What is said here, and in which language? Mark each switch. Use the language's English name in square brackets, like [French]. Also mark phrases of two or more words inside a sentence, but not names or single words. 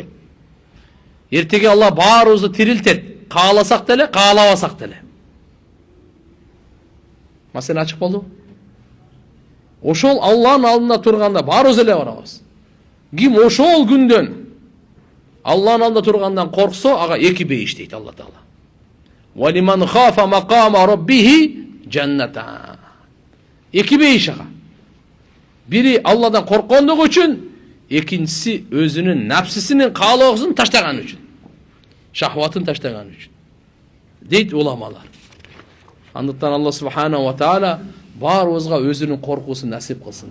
[Kyrgyz] Эртеге Алла баарыбызды тирилтет. Кааласак деле, каалабасак деле. Маселе ачык болду? Ошол Алланын алдында турганда баарыбыз эле барабыз. Ким ошол күндөн Алланын алдында тургандан корксо, ага эки бейиш дейт Алла Таала. [Arabic] وَلِمَنْ خَافَ مَقَامَ رَبِّهِ جَنَّتًا. [Kyrgyz] Эки бейиш ага. Бири Алладан корккондугу үчүн, экинчиси өзүнүн напсисинин каалоосун таштаган үчүн. Шахватын таштаган үчүн. Дейт уламалар. Андыктан [Arabic] الله سبحانه وتعالى [Kyrgyz] баарыбызга өзүнүн коркуусун насип кылсын.